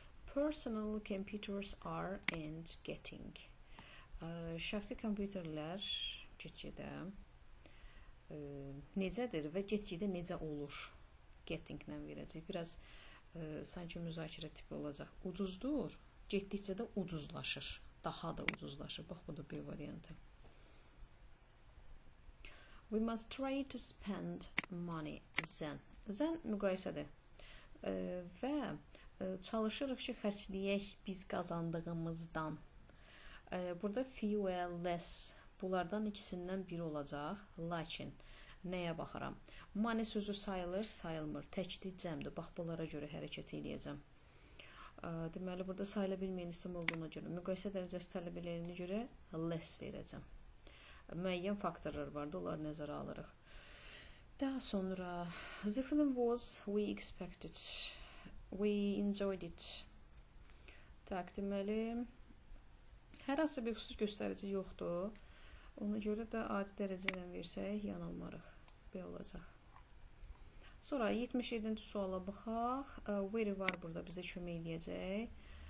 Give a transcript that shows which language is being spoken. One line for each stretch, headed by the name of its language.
English: Personal computers are and getting.
Azerbaijani: Şəxsi kompüterlər get-gedə necədir və get-gedə necə olur? Gettinglə verəcək. Biraz sanki müzakirə tipi olacaq. Ucuzdur. Getdikcə də ucuzlaşır. Daha da ucuzlaşır. Bax, bu da B variantı.
English: We must try to spend money.
Azerbaijani: Zən. Zən müqayisədir. Və çalışırıq ki, xərcləyək biz qazandığımızdan. Burada fuel, less. Bunlardan ikisindən biri olacaq. Lakin nəyə baxıram? Money sözü sayılır, sayılmır. Təkdir, cəmdir. Bax, bunlara görə hərəkət eləyəcəm. Deməli, burada sayıla bilməyən isim olduğuna görə, müqayisə dərəcəsi tələb eləyənə görə less verəcəm. Müəyyən faktorlar vardı, onları nəzərə alırıq. Daha sonra,
English: the film was, we expected, we enjoyed it.
Azerbaijani: Tak, deməli, hər hansı bir xüsus göstərici yoxdur. Ona görə də adi dərəcə ilə versək, yanılmarıq. B olacaq. Sonra 77-ci suala baxaq. Very var burada bizə kömək eləyəcək.